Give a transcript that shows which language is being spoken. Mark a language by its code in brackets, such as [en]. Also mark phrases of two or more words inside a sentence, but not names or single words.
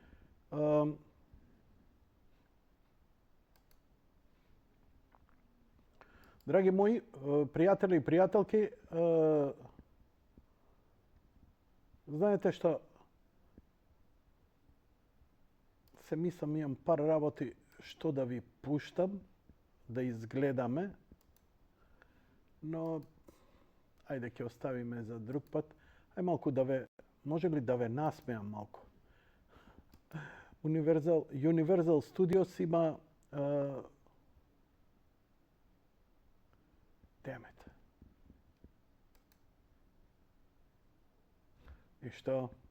[mk] Драги мои пријатели и пријателки, знаете што, се мислам, имам пар работи што да ви пуштам, да изгледаме, но ајде ќе оставиме за друг пат. Ај малку да ве, може ли да ве насмеам малку? Universal Studios има [en] damn it. [mk] И што?